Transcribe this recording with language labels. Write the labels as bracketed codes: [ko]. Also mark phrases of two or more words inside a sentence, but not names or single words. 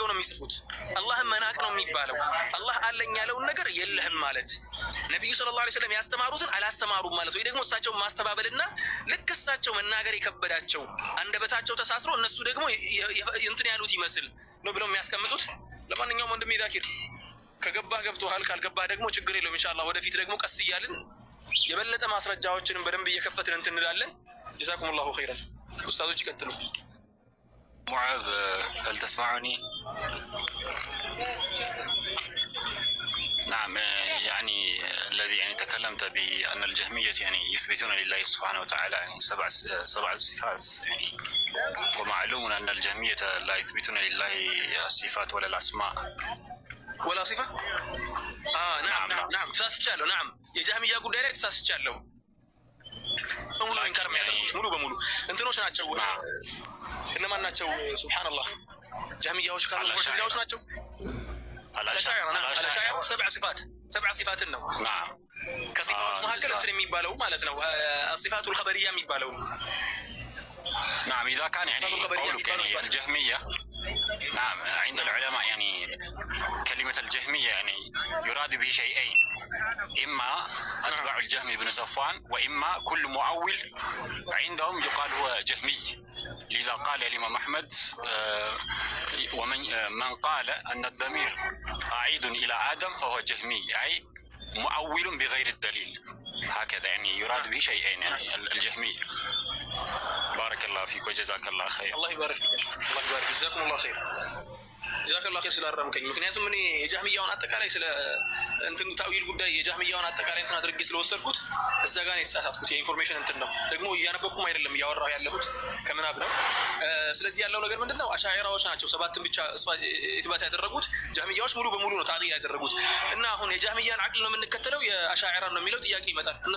[am] ነው የሚጽፉት። አላህን መናቅ ነው የሚባለው። አላህ አለኝ ያለውን ነገር የለህም ማለት፣ ነብዩ [ar] صلى الله عليه وسلم [am] ያስተማሩትን አላስተማሩም ማለት፣ ወይ ደግሞ እሳቸው ማስተባበልና ልክ እሳቸው መናገር የከበዳቸው አንደበታቸው ተሳስሮ እነሱ ደግሞ እንትን ያሉት ይመስል ነው ብለው የሚያስቀምጡት። ለማንኛውም ወንድሜ ዛኪር ከገባህ ገብቶሃል፣ ካልገባህ ደግሞ ችግር የለውም። ኢንሻአላህ ወደፊት ደግሞ ቀስ እያልን የበለጠ ማስረጃዎችንም በደንብ እየከፈትን እንትን እንላለን። [ar] جزاكم الله خيرا። [am] ኡስታዞች ይቀጥሉ። [ar] ሙዓዝ هل تسمعني؟ نعم يعني الذي يعني تكلمت بأن الجهمية يعني يثبتون لله سبحانه وتعالى يعني سبع صفات يعني، ومعلوم أن الجهمية لا يثبتون لله الصفات ولا الأسماء ولا صفة. نعم [am] تساسቻለሁ نعم የጃህሚያ ጉዳይ ላይ ተሳስቻለሁ። ሙሉ ኢንካር የሚያደርጉት ሙሉ በሙሉ እንትኖች ናቸው። እነማን ናቸው? ሱብሃንአላህ ጃህሚያዎች ካሉ ሙዕተዚላዎች ናቸው። አልአሻዕራ [ar] سبع صفات [am] ነው። ከሲፋዎች መካከል እንትን የሚባለው ማለት ነው [ar] الصفات الخبرية [am] የሚባለው። [ar] نعم إذا كان يعني قولك يعني الجهمية، نعم عند العلماء يعني كلمة الجهمية يعني يراد به شيئين، إما أتباع الجهم بن صفوان وإما كل مؤول عندهم يقال هو جهمي. لذا قال الإمام أحمد من قال أن الضمير عائد إلى آدم فهو جهمي، أي مؤول بغير الدليل. هكذا يعني يراد به شيئين يعني الجهمي. بارك الله فيك وجزاك الله خير. الله يبارك فيك الله يبارك فيك جزاكم الله خير جزاك الله خير [am] ስላረምከኝ። ምክንያቱም እኔ የጃህሚያውን አጠቃላይ ስለ እንትን ታዊል ጉዳይ የጃህሚያውን አጠቃላይ እንትን አድርጌ ስለወሰድኩት እዛ ጋር ነው የተሳሳትኩት። የኢንፎርሜሽን እንትን ነው ደግሞ እያነበብኩም አይደለም እያወራሁ ያለሁት ከምናብ ነው። ስለዚህ ያለው ነገር ምንድን ነው? አሻዒራዎች ናቸው ሰባትን ብቻ ኢትባት ያደረጉት፣ ጃህሚያዎች ሙሉ በሙሉ ነው ታዕጢል ያደረጉት። እና አሁን የጃህሚያን አቅል ነው የምንከተለው የአሻዒራን ነው የሚለው ጥያቄ ይመጣል። እነሱ